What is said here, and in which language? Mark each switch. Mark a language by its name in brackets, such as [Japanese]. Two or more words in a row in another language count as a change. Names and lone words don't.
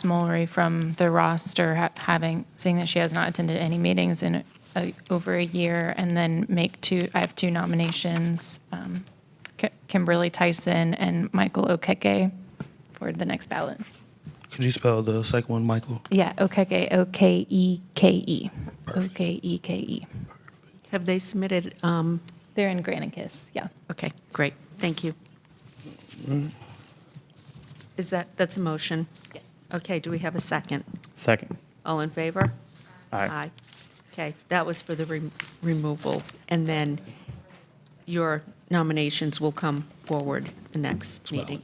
[English] Mulry from the roster, seeing that she has not attended any meetings in over a year, and then I have 2 nominations, Kimberly Tyson and Michael Okeke for the next ballot. could you spell the second one, Michael? Yeah, Okeke, O-K-E-K-E. O-K-E-K-E. Have they submitted? They're in Granicus, yeah. Okay, great. Thank you. That's a motion? Yes. Okay, do we have a second? Second. All in favor? Aye. Okay, that was for the removal. And then your nominations will come forward the next meeting.